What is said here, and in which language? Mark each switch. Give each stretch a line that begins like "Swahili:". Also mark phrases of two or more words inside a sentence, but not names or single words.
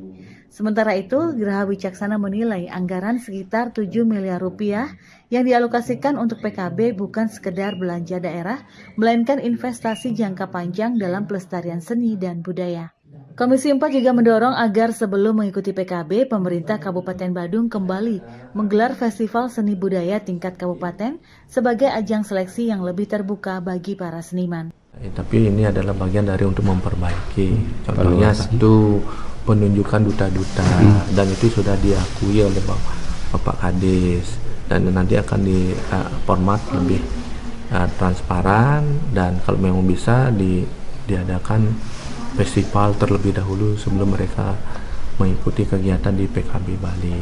Indonesian: Sementara itu, Geraha Wicaksana menilai anggaran sekitar 7 miliar rupiah yang dialokasikan untuk PKB bukan sekedar belanja daerah, melainkan investasi jangka panjang dalam pelestarian seni dan budaya. Komisi 4 juga mendorong agar sebelum mengikuti PKB, pemerintah Kabupaten Badung kembali menggelar festival seni budaya tingkat kabupaten sebagai ajang seleksi yang lebih terbuka bagi para seniman. Tapi ini adalah bagian dari untuk memperbaiki. Contohnya satu, penunjukan duta-duta, dan itu sudah diakui oleh Bapak Kadis, dan nanti akan di format lebih transparan, dan kalau memang bisa diadakan festival terlebih dahulu sebelum mereka mengikuti kegiatan di PKB Bali.